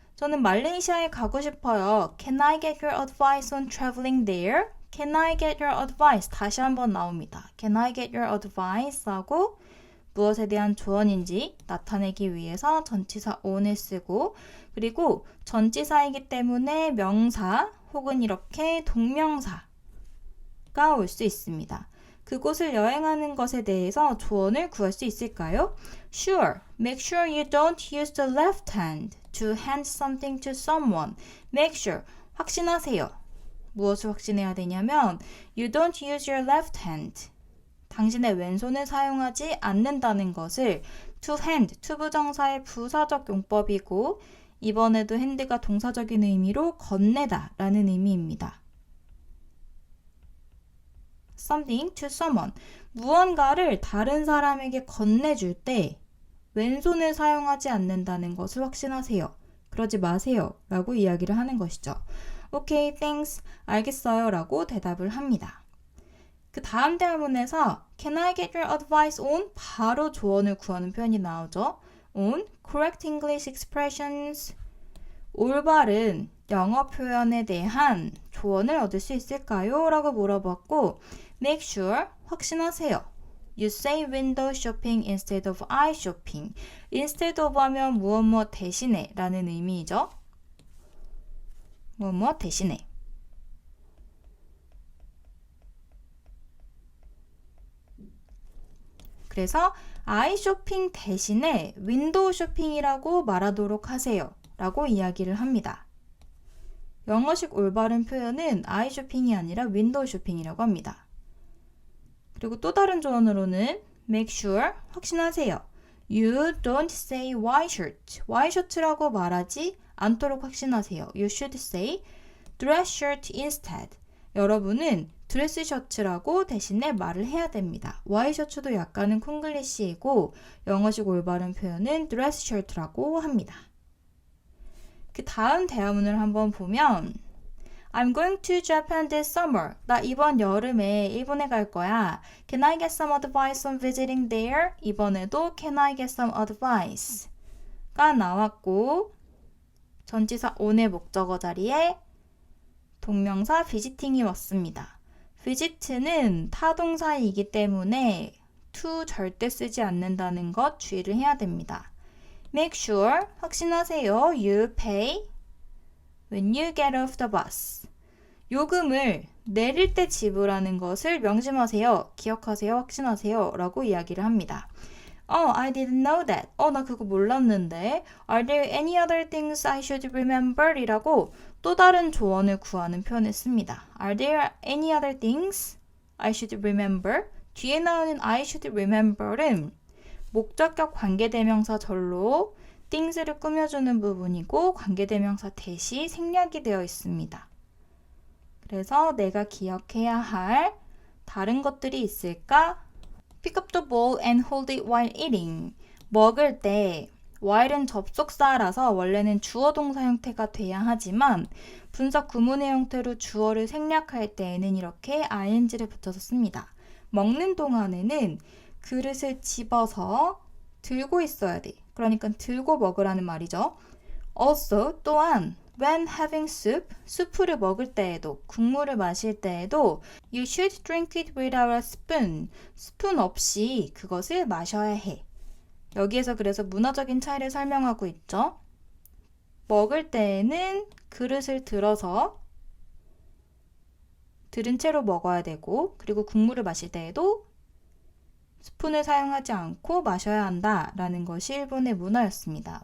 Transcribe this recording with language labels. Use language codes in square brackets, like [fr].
[ko] 저는 말레이시아에 가고 싶어요. [en] Can I get your advice on traveling there? Can I get your advice? [ko] 다시 한번 나옵니다. [en] Can I get your advice? [ko] 하고 무엇에 대한 조언인지 나타내기 위해서 전치사 on을 쓰고 그리고 전치사이기 때문에 명사 혹은 이렇게 동명사가 올 수 있습니다. 그곳을 여행하는 것에 대해서 조언을 구할 수 있을까요? [en] Sure. Make sure you don't use the left hand to hand something to someone. Make sure. [ko] 확신하세요. 무엇을 확신해야 되냐면 [en] You don't use your left hand. [ko] 당신의 왼손을 사용하지 않는다는 것을 to hand, 투부정사의 부사적 용법이고 이번에도 hand가 동사적인 의미로 건네다 라는 의미입니다. [en] something to someone. [ko] 무언가를 다른 사람에게 건네줄 때 왼손을 사용하지 않는다는 것을 확신하세요. 그러지 마세요. 라고 이야기를 하는 것이죠. [en] Okay, thanks. [ko] 알겠어요. 라고 대답을 합니다. 그 다음 대화문에서 [en] Can I get your advice on? [ko] 바로 조언을 구하는 표현이 나오죠. [en] On correct English expressions. [ko] 올바른 영어 표현에 대한 조언을 얻을 수 있을까요? 라고 물어봤고 [en] Make sure, [ko] 확신하세요. [en] You say window shopping instead of eye shopping. [ko] Instead of 하면 무엇 대신에 라는 의미이죠. 무엇 대신에. 그래서 아이 쇼핑 대신에 윈도우 쇼핑이라고 말하도록 하세요. 라고 이야기를 합니다. 영어식 올바른 표현은 아이 쇼핑이 아니라 윈도우 쇼핑이라고 합니다. 그리고 또 다른 조언으로는 make sure, 확신하세요. [en] You don't say white shirt. white shirt [ko] 라고 말하지 않도록 확신하세요. [en] You should say dress shirt instead. [ko] 여러분은 드레스 셔츠라고 대신에 말을 해야 됩니다. 와이셔츠도 약간은 콩글리시이고 영어식 올바른 표현은 드레스 셔츠라고 합니다. 그 다음 대화문을 한번 보면 [en] I'm going to Japan this summer. [ko] 나 이번 여름에 일본에 갈 거야. [en] Can I get some advice on visiting there? [ko] 이번에도 [en] Can I get some advice? [ko] 가 나왔고 전치사 on의 목적어 자리에 동명사 visiting이 왔습니다. visit는 타동사이기 때문에 to 절대 쓰지 않는다는 것 주의를 해야 됩니다. [en] Make sure, [ko] 확신하세요. [en] You pay when you get off the bus. [ko] 요금을 내릴 때 지불하는 것을 명심하세요. 기억하세요. 확신하세요. 라고 이야기를 합니다. [en] I didn't know that. [ko] 나 그거 몰랐는데. [en] Are there any other things I should remember? [ko] 이라고 또 다른 조언을 구하는 표현을 씁니다. [en] Are there any other things I should remember? [ko] 뒤에 나오는 I should remember은 목적격 관계대명사 절로 things를 꾸며주는 부분이고 관계대명사 대시 생략이 되어 있습니다. 그래서 내가 기억해야 할 다른 것들이 있을까? [en] Pick up the bowl and hold it while eating. [ko] 먹을 때 while은 접속사라서 원래는 주어 동사 형태가 돼야 하지만 분사 구문의 형태로 주어를 생략할 때에는 이렇게 ing를 붙여서 씁니다. 먹는 동안에는 그릇을 집어서 들고 있어야 돼. 그러니까 들고 먹으라는 말이죠. [en] Also, [ko] 또한 [en] when having soup, [ko] 수프를 먹을 때에도, 국물을 마실 때에도 [en] you should drink it without a spoon. [ko] 스푼 없이 그것을 마셔야 해. 여기에서 그래서 문화적인 차이를 설명하고 있죠. 먹을 때에는 그릇을 들어서 들은 채로 먹어야 되고 그리고 국물을 마실 때에도 스푼을 사용하지 않고 마셔야 한다 라는 것이 일본의 문화였습니다.